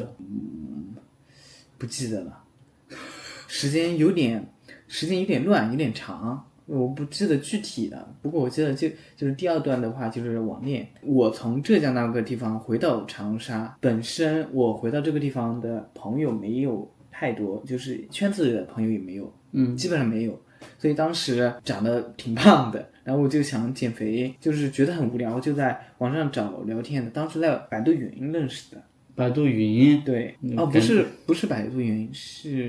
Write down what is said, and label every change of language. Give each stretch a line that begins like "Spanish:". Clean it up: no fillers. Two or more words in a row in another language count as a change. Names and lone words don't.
Chinese: 不記得了，時間有點亂，有點長，我不記得具體的。不過我記得就是第二段的話就是網戀。我從浙江那個地方回到長沙，本身我回到這個地方的朋友沒有太多，就是圈子裡的朋友也沒有，基本上沒有。所以當時長得挺胖的，然後我就想減肥，就是覺得很無聊，就在網上找聊天的。当时在百度雲認識的。百度雲？對，不是百度雲，是